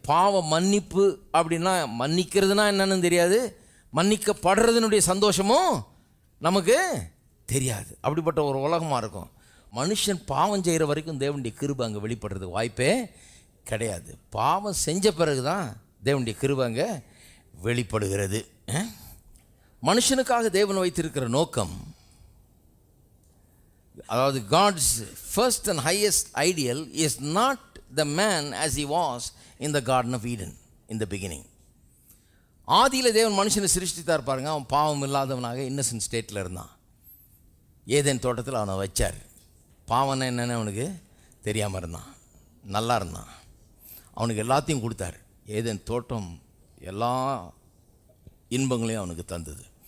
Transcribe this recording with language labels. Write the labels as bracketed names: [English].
[Tamil] பாவ மன்னிப்பு அப்படின்னா மன்னிக்கிறதுனா என்னன்னு தெரியாது, மன்னிக்கப்படுறதுனுடைய சந்தோஷமும் நமக்கு தெரியாது. அப்படிப்பட்ட ஒரு உலகமாக இருக்கும். மனுஷன் பாவம் செய்கிற வரைக்கும் தேவனுடைய கிருபை அங்கே வெளிப்படுறதுக்கு வாய்ப்பே கிடையாது. பாவம் செஞ்ச பிறகு தான் தேவனுடைய கிருபை அங்கே வெளிப்படுகிறது. மனுஷனுக்காக தேவன் வைத்திருக்கிற நோக்கம், அதாவது [English] God's first and highest ideal is not the man as he was in the Garden of Eden in the beginning. [Tamil] ஆதியில் தேவன் மனுஷனை சிருஷ்டித்தார் பாருங்க. அவன் பாவம் இல்லாதவனாக [English] innocent ஸ்டேட்டில் [Tamil] இருந்தான். ஏதேன் தோட்டத்தில் அவனை வச்சார். பாவனை என்னென்னு அவனுக்கு தெரியாமல் இருந்தான், நல்லா இருந்தான். அவனுக்கு எல்லாத்தையும் கொடுத்தாரு. ஏதேன் தோட்டம் எல்லா இன்பங்களையும் அவனுக்கு தந்தது.